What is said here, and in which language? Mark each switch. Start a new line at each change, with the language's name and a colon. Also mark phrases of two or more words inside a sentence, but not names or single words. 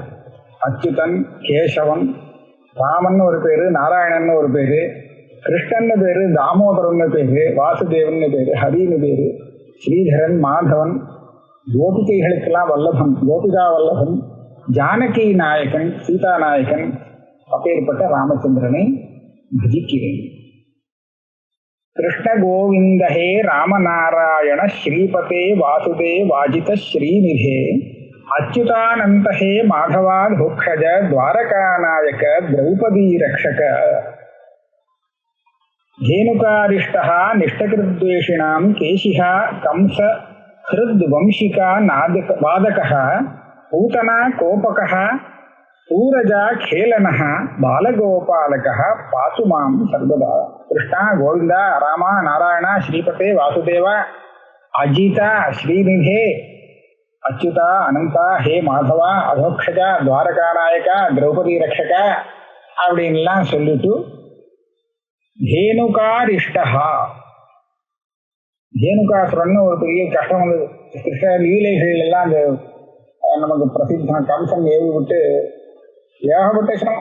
Tamil: அச்சுதன், கேசவன், ராமன் ஒரு பேரு, நாராயணன் ஒரு பேரு, கிருஷ்ணன் பேரு, தாமோதரன் பேரு, வாசுதேவன் பேரு, ஹரின்னு பேரு, ஸ்ரீதரன், மாதவன், கோபிகைகளுக்கெல்லாம் வல்லபன், கோபிகா வல்லபன், ஜானகி நாயகன், சீதா நாயகன், அப்பேற்பட்ட ராமச்சந்திரனை பஜிக்கிறேன்.
Sanskrit: कृष्ण गोविन्दहे रामनारायण श्रीपते वासुदे वाजित श्रीनिधे अच्युतानन्दहे माधवा दुक्षज द्वारकानायक द्रौपदी रक्षक धेनुकारिष्टः निष्ठकृद्वेषिणां केशिः कंस हृद् वंशिका वादकः पूतना कोपकः सूरजा खेलनः बालगोपालकः पातु मां सर्वदा. कृष्णा गोविंद राम नारायण श्रीपते वासुदेव अजिता श्रीनिधे अच्युता अनंता हे माधवा अधोक्षजा द्वारकानायका द्रौपदी रक्षका
Tamil: அப்படின்லாம் சொல்லிட்டு தேனுகாரிஷ்டா, தேனுகாசுரன்னு ஒரு பெரிய கஷ்டம் வந்தது. கிருஷ்ண லீலைகள் எல்லாம் அந்த நமக்கு பிரசித்தம். கம்சன் ஏவி விட்டு ஏகப்பட்ட சிரமம்.